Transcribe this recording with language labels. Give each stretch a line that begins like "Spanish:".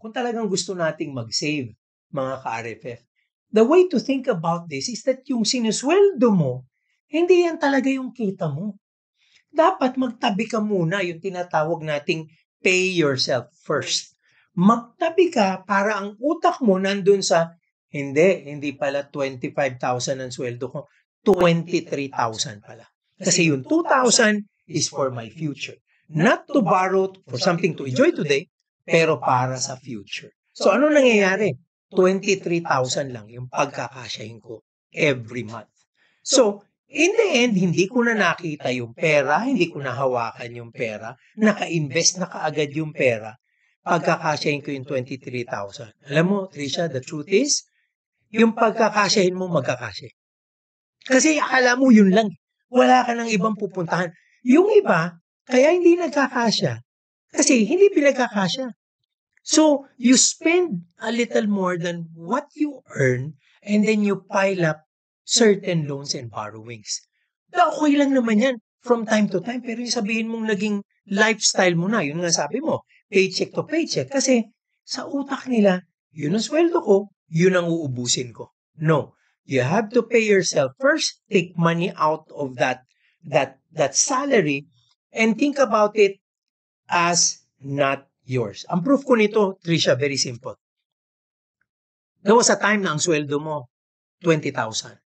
Filipino: Kung talagang gusto nating mag-save, mga ka-RFF,
English: the way to think about this is that
Filipino: yung sinusweldo mo, hindi yan talaga yung kita mo. Dapat magtabi ka muna, yung tinatawag nating
English: pay yourself first.
Filipino: Magtabi ka para ang utak mo nandun sa hindi pala 25,000 ang sweldo ko, 23,000 pala. Kasi yung
English: 2,000 is for my future. Not to borrow for something to enjoy today,
Filipino: pero para sa
English: future.
Filipino: So ano nangyayari? 23,000 lang yung pagkakasyahin ko every month. So, In the end, hindi ko na nakita yung pera, hindi ko nahawakan yung pera, naka-invest na kaagad yung pera, pagkakasyahin ko yung 23,000. Alam mo, Trisha,
English: the truth is,
Filipino: yung pagkakasyahin mo, magkakasya. Kasi akala mo yun lang. Wala ka ng ibang pupuntahan. Yung iba, kaya hindi nagkakasya. Kasi hindi pinagkakasya.
English: So, you spend a little more than what you earn and then you pile up certain loans and borrowings.
Filipino: Okay lang naman yan from time to time. Pero yung sabihin mong naging lifestyle mo na, yun nga sabi mo,
English: paycheck to paycheck.
Filipino: Kasi sa utak nila, yun ang sweldo ko, yun ang uubusin ko.
English: No. You have to pay yourself first, take money out of that salary, and think about it as not yours.
Filipino: Ang proof ko nito, Trisha,
English: very simple. There was a time
Filipino: na ang sweldo mo, 20,000.